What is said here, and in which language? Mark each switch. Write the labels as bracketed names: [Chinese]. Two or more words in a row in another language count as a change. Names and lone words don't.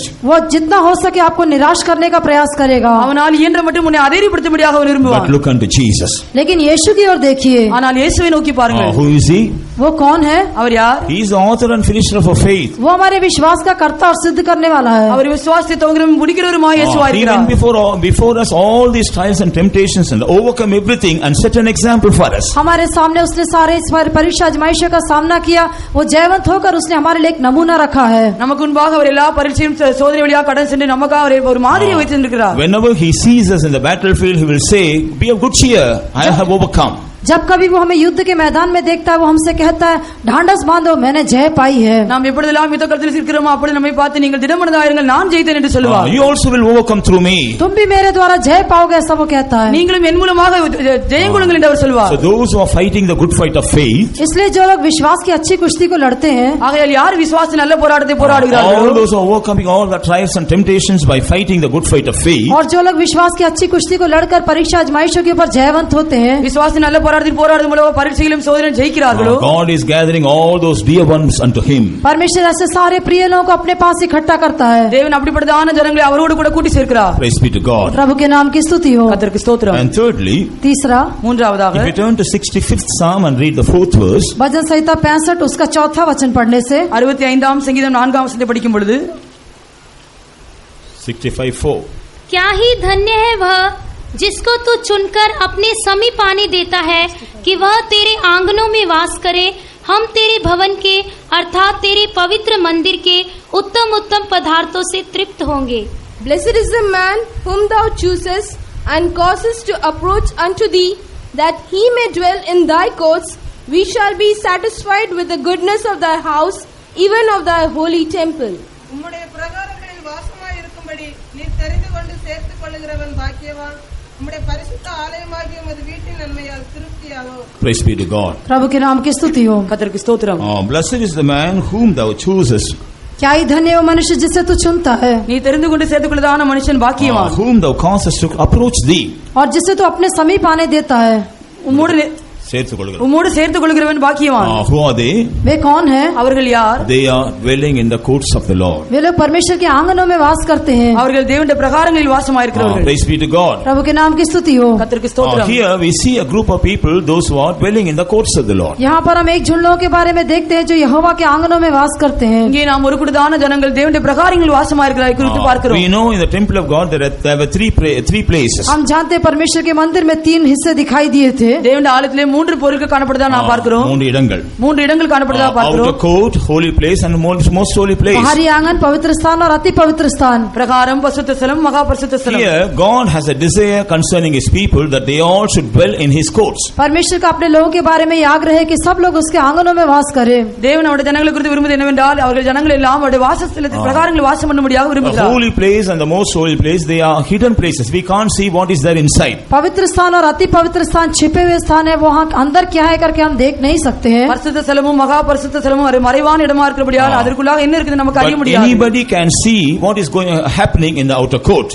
[Hindi] वो जितना हो सके आपको निराश करने का प्रयास करेगा. [Tamil] அவனால் இயன்ற மட்டும் உன்னை அதைரியப்படுத்தும்படியாக அவன் [English] But [Tamil] விரும்புவான். [English] look unto Jesus. [Hindi] लेकिन यीशु की ओर देखिए. [Tamil] ஆனால் இயேசுவை நோக்கி பாருங்கள். [English] Who is he? [Hindi] वो कौन है? [Tamil] அவர் யார்? [English] He is the author and finisher of our faith. [Hindi] वो हमारे विश्वास का कर्ता और सिद्ध करने वाला है. [Tamil] அவர் விசுவாசத்தை துவங்குகிறவரும் முடிக்கிறவருமாய் இயேசுவாய் [English] He [Tamil] இருக்கிறார். [English] went before us all these trials and temptations and overcome everything and set an example for us. [Hindi] हमारे सामने उसने सारे इस परीक्षा आजमाइशों का सामना किया. वो जयवंत होकर उसने हमारे लिए एक नमूना रखा है. [Tamil] நமக்கு முன்பாக அவர் எல்லா பரீட்சையும் சோதனை வழியாக கடந்து சென்று நமக்காக அவர் ஒரு மாதிரியை வைத்திருக்கிறார். [English] Whenever he sees us in the battlefield, he will say, "Be of good cheer, I have overcome." [Hindi] जब कभी वो हमें युद्ध के मैदान में देखता है वो हमसे कहता है ढांढस बांधो मैंने जय पाई है। [Tamil] நாம் எப்பொழுதெல்லாம் யுத்த களத்தில் இருக்கிறோமோ அப்பொழுது நம்மை பார்த்து நீங்கள் திடமனதாயிருங்கள் நான் ஜெயித்தேன் என்று சொல்வார். [English] You also will overcome through me. [Hindi] तुम भी मेरे द्वारा जय पाओगे ऐसा वो कहता है. [Tamil] நீங்களும் என் மூலமாக ஜெயம் கொள்ளுங்கள் என்று அவர் சொல்வார். [English] So those who are fighting the good fight of faith, [Hindi] इसलिए जो लोग विश्वास की अच्छी कुश्ती को लड़ते हैं, [Tamil] ஆகையால் யார் விசுவாசத்தின் நல்ல போராட்டத்தை போராடுகிறார்களோ, [English] all those who are overcoming all the trials and temptations by fighting the good fight of faith, [Hindi] और जो लोग विश्वास की अच्छी कुश्ती को लड़कर परीक्षा आजमाइशों के ऊपर जयवंत होते हैं, [Tamil] விசுவாசத்தின் நல்ல போராட்டத்தில் போராடுவதன் மூலம் பரீட்சையிலும் சோதனையிலும் ஜெயிக்கிறார்களோ, [English] God is gathering all those dear ones unto him. [Hindi] परमेश्वर ऐसे सारे प्रिय लोगों को अपने पास इकट्ठा करता है. [Tamil] தேவன் அப்படிப்பட்டதான ஜனங்களை அவரோடு கூட கூட்டி சேர்க்கிறார். [English] Praise be to God. [Hindi] प्रभु के नाम की स्तुति हो. [Tamil] கர்த்தருக்கு ஸ்தோத்திரம். [English] And thirdly, [Hindi] तीसरा, [Tamil] மூன்றாவதாக, [English] if you turn to 65th Psalm and read the 4th verse, [Hindi] भजन संहिता 65 उसका चौथा वचन पढ़ने से [Tamil] 65ஆம் சங்கீதம் 4ஆம் वचனத்தை படிக்கும் பொழுது 65:4, [Hindi] क्या ही धन्य है वह जिसको तू चुनकर अपने समीप आने देता है कि वह तेरे आंगनों में वास करे। हम तेरे भवन के अर्थात तेरे पवित्र मंदिर के उत्तम उत्तम पदार्थों से तृप्त होंगे। [English] Blessed is the man whom thou choosest and causest to approach unto thee, that he may dwell in thy courts. We shall be satisfied with the goodness of thy house, even of thy holy temple. [Tamil] உம்முடைய பிரகாரங்களில் வாசமாய் இருக்கும்படி நீர் தெரிந்து கொண்டு சேர்த்துக் கொள்ளுகிறவன் பாக்கியவான். உம்முடைய பரிசுத்த ஆலயமாகிய உமது வீட்டின் நன்மையால் திருப்தியாகும். [English] praise be to God. [Hindi] प्रभु के नाम की स्तुति हो. [Tamil] கர்த்தருக்கு ஸ்தோத்திரம். [English] Blessed is the man whom thou choosest, [Hindi] क्या ही धन्य वो मनुष्य जिसे तू चुनता है, [Tamil] நீ தெரிந்து கொண்டு சேர்த்துக் கொள்ளதான மனுஷன் பாக்கியவான். [English] whom thou causest to approach thee. [Hindi] और जिसे तू अपने समीप आने देता है. [Tamil] உம்மோடு சேர்த்துக் கொள்கிறவன் பாக்கியவான். [English] Who are they? [Hindi] वे कौन है? [Tamil] அவர்கள் யார்? [English] They are dwelling in the courts of the Lord. [Hindi] वे लोग परमेश्वर के आंगनों में वास करते हैं. [Tamil] அவர்கள் தேவனுடைய பிரகாரங்களில் வாசமாயிருக்கிறவர்கள். [English] Praise be to God. [Hindi] प्रभु के नाम की स्तुति हो. [Tamil] கர்த்தருக்கு ஸ்தோத்திரம். [English] Here we see a group of people, those who are dwelling in the courts of the Lord. [Hindi] यहाँ पर हम एक झुंड लोगों के बारे में देखते हैं जो यहोवा के आंगनों में वास करते हैं. [Tamil] இங்கே நாம் ஒரு கூட்டத்தான ஜனங்கள் தேவனுடைய பிரகாரங்களில் வாசமாயிருக்கிறார்கள் குறித்து பார்க்கிறோம். [English] We know in the temple of God there were three places. [Hindi] हम जानते हैं परमेश्वर के मंदिर में 3 हिस्से दिखाई दिए थे. [Tamil] தேவனுடைய ஆலயத்திலே 3 பொருட்கள் காணப்படுதா நாம் பார்க்கிறோம். 3 இடங்கள். 3 இடங்கள் காணப்படுதா பார்க்கிறோம். [English] Outer court, holy place and most holy place. [Hindi] बाहरी आंगन, पवित्र स्थान और अति पवित्र स्थान. [Tamil] பிரகாரம், பரிசுத்த ஸ்தலம், மகா பரிசுத்த ஸ்தலம். [English] Here God has a desire concerning his people that they all should dwell in his courts. [Hindi] परमेश्वर का अपने लोगों के बारे में आग्रह है कि सब लोग उसके आंगनों में वास करें. [Tamil] தேவன் அவருடைய ஜனங்களை குறித்து விரும்புவது என்னவென்றால் அவர்கள் ஜனங்கள் எல்லாம் அவருடைய வாசஸ்தலத்தில் பிரகாரங்களில் வாசம் பண்ணும்படியாக [English] The [Tamil] விரும்புகிறார். [English] holy place and the most holy place, they are hidden places. We can't see what is there inside. [Hindi] पवित्र स्थान और अति पवित्र स्थान छिपे हुए स्थान है. वहाँ अंदर क्या है करके हम देख नहीं सकते हैं. [Tamil] பரிசுத்த ஸ்தலமும் மகா பரிசுத்த ஸ்தலமும் ஒரு மறைவான இடமா இருக்கிறபடியால் அதற்குள்ளாக என்ன இருக்குது நமக்கு அறிய [English] But [Tamil] முடியாது. [English] anybody can see what is happening in the outer court.